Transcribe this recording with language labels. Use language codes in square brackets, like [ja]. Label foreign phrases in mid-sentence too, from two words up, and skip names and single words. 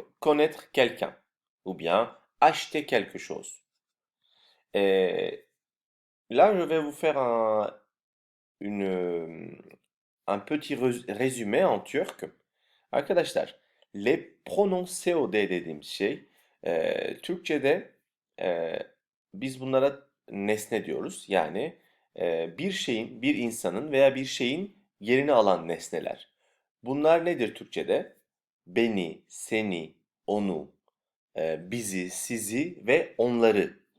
[fr] Connaître quelqu'un ou bien acheter quelque chose. Et là, je vais vous faire un petit résumé en turc. [tr] Arkadaşlar, [fr] les pronoms COD [tr] dediğim şey, Türkçe'de biz bunlara nesne diyoruz. Yani bir şeyin, bir insanın veya bir şeyin yerini alan nesneler. Bunlar nedir Türkçe'de? Beni, seni, onu, bizi, sizi ve onları.